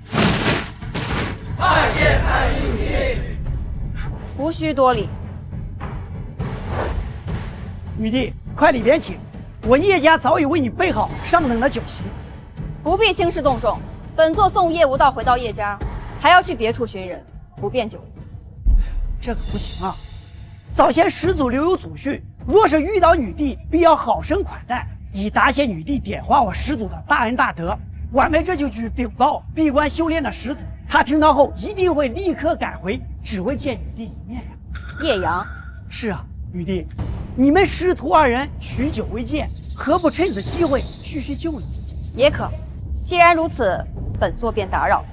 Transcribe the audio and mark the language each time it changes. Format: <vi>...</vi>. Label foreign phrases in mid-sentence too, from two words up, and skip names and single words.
<zh>拜见太阴女帝。无需多礼。女帝，快里边请，我叶家早已为你备好上等的酒席。不必兴师动众，本座送叶无道回到叶家，还要去別處尋人，不便久留。這個不行啊！早先始祖留有祖訓，若是遇到女帝，必要好生款待，以答謝女帝點化我始祖的大恩大德。晚輩這就去稟報閉關修煉的始祖，他聽到後一定會立刻趕回，只為見女帝一面呀。葉陽，是啊，女帝，你們師徒二人許久未見，何不趁此機會敘敘舊呢？也可。既然如此，本座便打擾了。</zh>